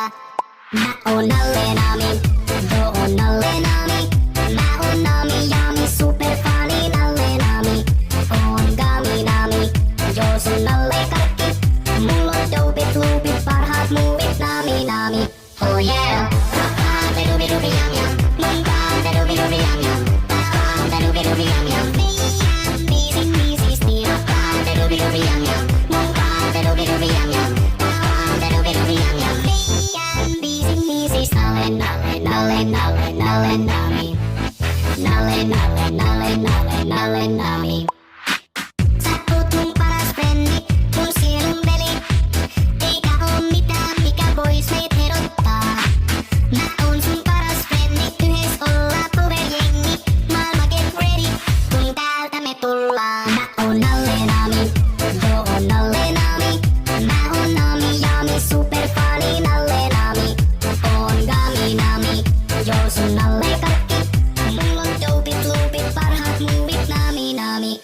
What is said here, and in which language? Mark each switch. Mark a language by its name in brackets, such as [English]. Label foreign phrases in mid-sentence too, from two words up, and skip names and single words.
[Finnish] Mä oon nalle naami, yo on nalle naami, mä oon naami [English] yummy super funny [Finnish] nalle naami, oon gami naami, yo sun nalle karkki, mulla on dopit loopit parhaat muuvit naami naami. [English] Oh yeah, da dooby dooby yum yum, da dooby dooby yum yum, da dooby dooby yum yum. Easy easy steal, da dooby dooby yum yum, da dooby dooby yum yum, da dooby dooby yum yum. Easy easy [Finnish] nalle nalle nalle nalle nalle naami, nalle nalle nalle nalle nalle naami. Sä oot mun paras frendi, mun sielun veli, eikä oo mitään mikä vois meit erottaa. Mä oon sun paras frendi, yhdessä ollaan powerjengi, maailma [English] get ready, [Finnish] kun täältä me tullaan. Mä oon nalle naami, yo on nalle naami, mä oon naami [English] yummy super funny [Finnish] nalle naami, oon gami naami, yo sun nalle karkki, mulla on dopit loopit parhaat muuvit naami naami.